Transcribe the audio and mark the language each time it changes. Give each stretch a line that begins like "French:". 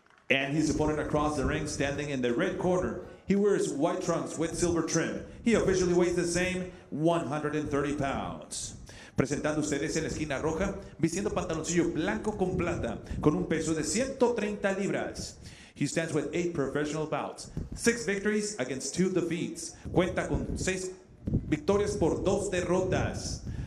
English: And his opponent across the ring, standing in the red corner. He wears white trunks with silver trim. He officially weighs the same 130 pounds.
Spanish: Presentando ustedes en la esquina roja, vistiendo pantaloncillo blanco con plata, con un peso de 130 libras.
English: He stands with 8 professional bouts, 6 victories against 2 defeats.
Spanish: Cuenta con 6 victorias por 2 derrotas.